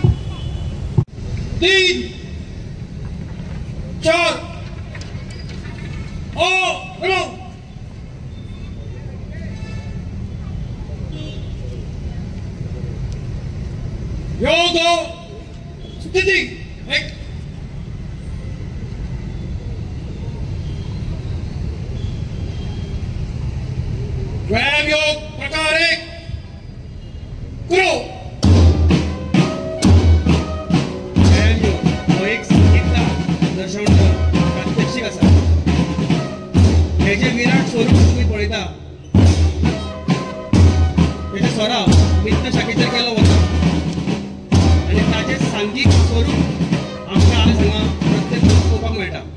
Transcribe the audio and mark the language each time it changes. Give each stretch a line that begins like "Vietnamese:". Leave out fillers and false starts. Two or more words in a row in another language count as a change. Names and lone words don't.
Konkani: 3 4 ओ योगो स्थिति एक व्यायाम योग प्रकार एक करो। व्यायाम योग हो एक संगीतला दर्शवणारो प्रात्यक्षिक आसा। हे जे विराट स्वरूप तुम्ही पळयता तेचे सराव वित्त शाखेचेर केलो वता आणि ताचे सांघिक स्वरूप आमकां हांगा हांगा प्रत्यक्ष पळोवपाक मेळटा।